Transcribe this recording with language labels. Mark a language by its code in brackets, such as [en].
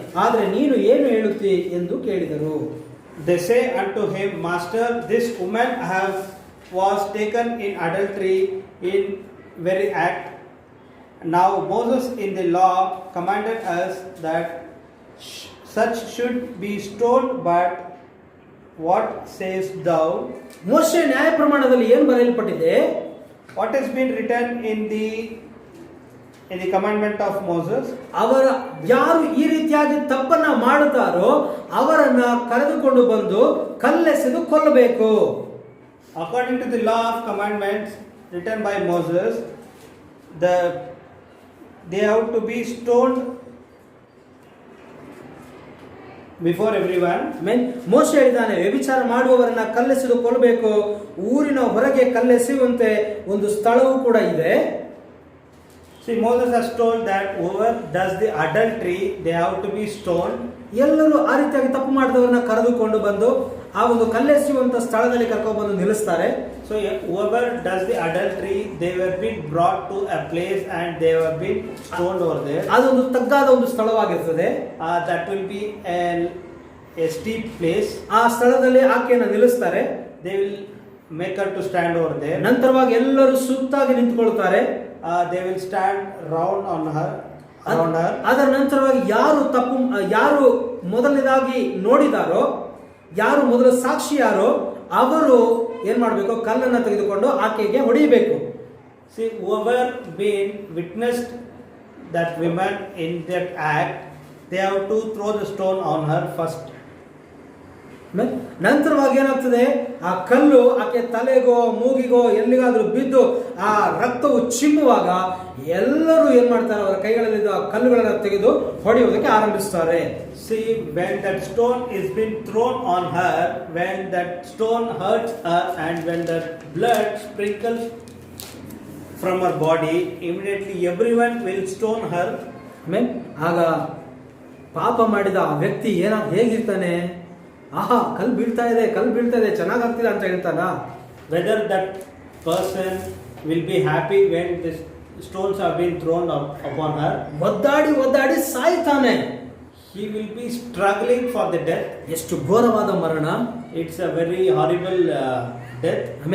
[kn] ಆದರೆ ನೀನು ಏನು ಹೇಳುತ್ತಿ ಎಂದು ಕೇಳಿದರು. [en] They say unto him, Master, this woman was taken in adultery in very act. Now Moses in the law commanded us that such should be stoned, but what sayest thou? [kn] ಮೋಶೆ ನ್ಯಾಯ ಪ್ರಮಾಣದಲ್ಲಿ ಏನು ಬರೆಯಲ್ಪಟ್ಟಿದೆ? [en] What has been written in the commandment of Moses? [kn] ಅವರ ಯಾರು ಈ ರೀತಿಯಾಗಿ ತಪ್ಪನ್ನ ಮಾಡುತ್ತಾರೋ ಅವರನ್ನ ಕರೆದುಕೊಂಡು ಬಂದು ಕಲ್ಲೆಸೆದು ಕೊಲ್ಲಬೇಕು. [en] According to the law of commandments written by Moses, they have to be stoned before everyone. [kn] ಮೋಶೆ ಹೇಳಿದ್ದಾನೆ, ವ್ಯಭಿಚಾರ ಮಾಡುವವರನ್ನ ಕಲ್ಲೆಸೆದು ಕೊಲ್ಲಬೇಕು. ಊರಿನ ಹೊರಗೆ ಕಲ್ಲೆಸೆಯುವಂತೆ ಒಂದು ಸ್ಥಳವೂ ಕೂಡ ಇದೆ. [en] See, Moses has told that whoever does the adultery, they have to be stoned. [kn] ಎಲ್ಲರೂ ಆ ರೀತಿಯಾಗಿ ತಪ್ಪು ಮಾಡಿದವರನ್ನ ಕರೆದುಕೊಂಡು ಬಂದು ಆ ಒಂದು ಕಲ್ಲೆಸೆಯುವಂತ ಸ್ಥಳದಲ್ಲಿ ಕರ್ಕೊಂಡು ಬಂದು ನಿಲ್ಲಿಸ್ತಾರೆ. [en] So whoever does the adultery, they were being brought to a place and they were being stoned over there. [kn] ಅದೊಂದು ತಗ್ಗಾದ ಒಂದು ಸ್ಥಳವಾಗಿರ್ತದೆ. [en] That will be a steep place. [kn] ಆ ಸ್ಥಳದಲ್ಲಿ ಆಕೆಯನ್ನು ನಿಲ್ಲಿಸ್ತಾರೆ. [en] They will make her to stand over there. [kn] ನಂತರವಾಗಿ ಎಲ್ಲರೂ ಸುತ್ತಾಗಿ ನಿಂತುಕೊಳ್ಳುತ್ತಾರೆ. [en] They will stand around her. [kn] ಅದರ ನಂತರವಾಗಿ ಯಾರು ಮೊದಲನೇದಾಗಿ ನೋಡಿದಾರೋ, ಯಾರು ಮೊದಲ ಸಾಕ್ಷಿ ಯಾರೋ ಅವರು ಏನ್ ಮಾಡಬೇಕು? ಕಲ್ಲನ್ನು ತೆಗೆದುಕೊಂಡು ಆಕೆಗೆ ಹೊಡೆಯಬೇಕು. [en] See, whoever been witnessed that woman in that act, they have to throw the stone on her first. [kn] ನಂತರವಾಗಿ ಏನಾಗ್ತದೆ? ಆ ಕಲ್ಲು ಆಕೆ ತಲೆಗೋ ಮೂಗಿಗೋ ಎಲ್ಲಿಗಾದ್ರೂ ಬಿದ್ದು ಆ ರಕ್ತವು ಚಿಮ್ಮುವಾಗ ಎಲ್ಲರೂ ಏನ್ ಮಾಡ್ತಾರೆ? ಅವರ ಕೈಗಳಲ್ಲಿದ್ದ ಕಲ್ಲುಗಳನ್ನು ತೆಗೆದು ಹೊಡೆಯುವುದಕ್ಕೆ ಆರಂಭಿಸ್ತಾರೆ. [en] See, when that stone is being thrown on her, when that stone hurts her and when the blood sprinkles from her body, immediately everyone will stone her. [kn] ಆಗ ಪಾಪ ಮಾಡಿದ ಆ ವ್ಯಕ್ತಿ ಹೇಗಿರ್ತಾನೆ? ಆಹಾ, ಕಲ್ಲು ಬೀಳ್ತಾ ಇದೆ ಚೆನ್ನಾಗಾಗ್ತಿದೆ ಅಂತ ಹೇಳ್ತಾನ? [en] Whether that person will be happy when the stones are being thrown upon her, [kn] ಒದ್ದಾಡಿ ಸಾಯ್ತಾನೆ. [en] he will be struggling for the death. [kn] ಎಷ್ಟು ಘೋರವಾದ ಮರಣ! [en] It's a very horrible death.